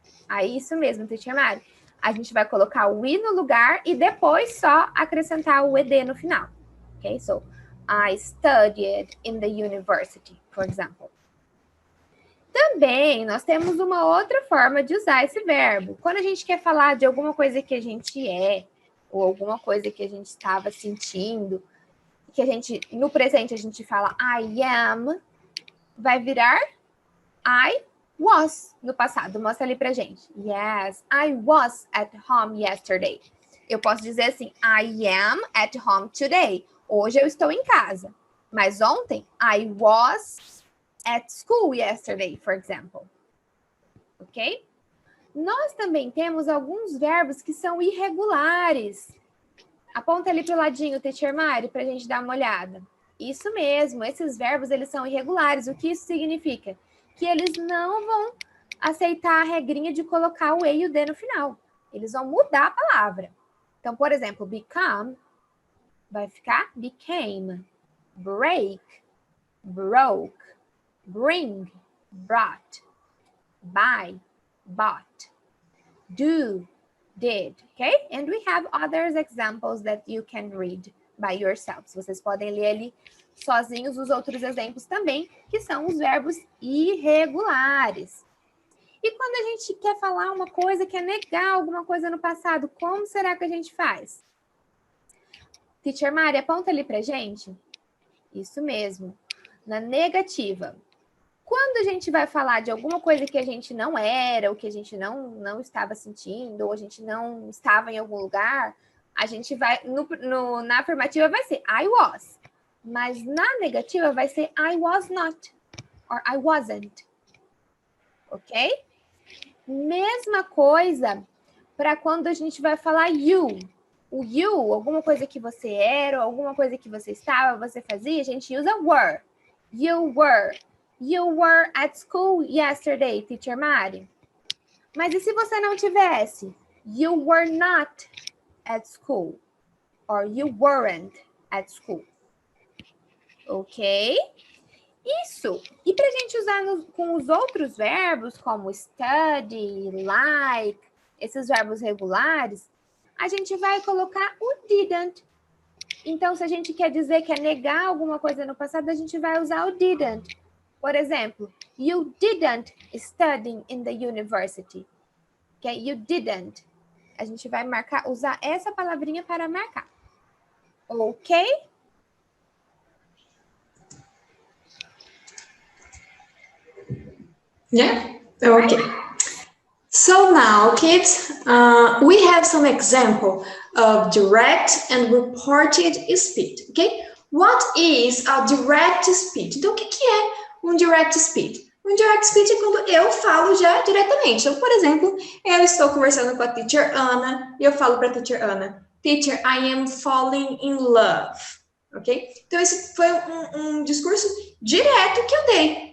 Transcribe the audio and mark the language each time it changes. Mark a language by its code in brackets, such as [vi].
[pt] Aí, isso mesmo, Teacher Mari. A gente vai colocar o I no lugar e depois só acrescentar o ED no final. Ok? [en] So, I studied in the university, for example. [pt] Também, nós temos uma outra forma de usar esse verbo. Quando a gente quer falar de alguma coisa que a gente é, ou alguma coisa que a gente estava sentindo, que a gente, no presente, a gente fala I am, vai virar I was no passado. Mostra ali pra gente. [en] Yes, I was at home yesterday. [pt] Eu posso dizer assim, [en] I am at home today. [pt] Hoje eu estou em casa. Mas ontem, [en] I was at school yesterday, for example. Ok? [pt] Nós também temos alguns verbos que são irregulares. Aponta ali pro ladinho, Teacher Mari, pra gente dar uma olhada. Isso mesmo, esses verbos, eles são irregulares. O que isso significa? Que eles não vão aceitar a regrinha de colocar o E e o D no final. Eles vão mudar a palavra. Então, por exemplo, become vai ficar became, break, broke, bring, brought, buy, bought, do, did, okay? [en] And we have other examples that you can read by yourselves. [pt] Vocês podem ler ali sozinhos os outros exemplos também, que são os verbos irregulares. E quando a gente quer falar uma coisa, quer negar alguma coisa no passado, como será que a gente faz? Teacher Mari, aponta ali pra gente. Isso mesmo. Na negativa. Quando a gente vai falar de alguma coisa que a gente não era, ou que a gente não estava sentindo, ou a gente não estava em algum lugar, a gente vai, na afirmativa vai ser I was, mas na negativa vai ser [en] I was not, or I wasn't, [pt] ok? Mesma coisa para quando a gente vai falar you. O you, alguma coisa que você era, alguma coisa que você estava, você fazia, a gente usa were. [en] You were. You were at school yesterday, Teacher Mari. [pt] Mas e se você não tivesse? [en] You were not at school. Or you weren't at school. Ok? Isso. [pt] E para a gente usar com os outros verbos, como study, like, esses verbos regulares, a gente vai colocar o didn't. Então, se a gente quer dizer que é negar alguma coisa no passado, a gente vai usar o didn't. Por exemplo, [en] you didn't study in the university. Okay? You didn't. [pt] A gente vai usar essa palavrinha para marcar. Ok? [en] Yeah? Okay. So now, kids, we have some example of direct and reported speech, okay? What is a direct speech? [pt] Então, o que é um direct speech? Um direct speech é quando eu falo já diretamente. Então, por exemplo, eu estou conversando com a teacher Ana e eu falo para a teacher Ana, teacher, [en] I am falling in love, [pt] ok? Então, esse foi um discurso direto que eu dei.